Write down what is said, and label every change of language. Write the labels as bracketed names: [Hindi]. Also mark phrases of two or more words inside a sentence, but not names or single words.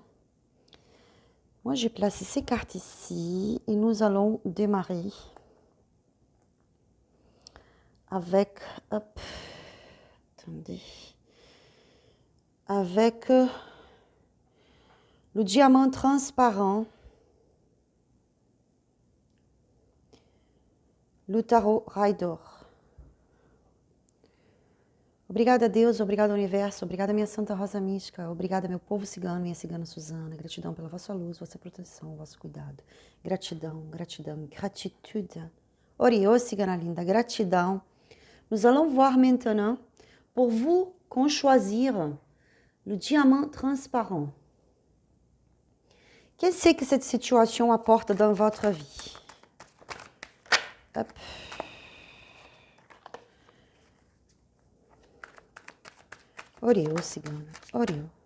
[French] Moi, j'ai placé ces cartes ici et nous allons démarrer avec, hop, attendez, avec le diamant transparent, le tarot Rider. [Portuguese] Obrigada, Deus, obrigada, Universo, obrigada, minha Santa Rosa Mística, obrigada, meu povo cigano, minha cigana Suzana, gratidão pela vossa luz, vossa proteção, vosso cuidado. Gratidão, gratidão, gratitude. Oriô, cigana linda, gratidão. [French] Nous allons voir maintenant, pour vous, qu'on choisir le diamant transparent. Qu'est-ce que cette situation apporte dans votre vie? [Portuguese] Hop. Oriô, cigana, Oriô.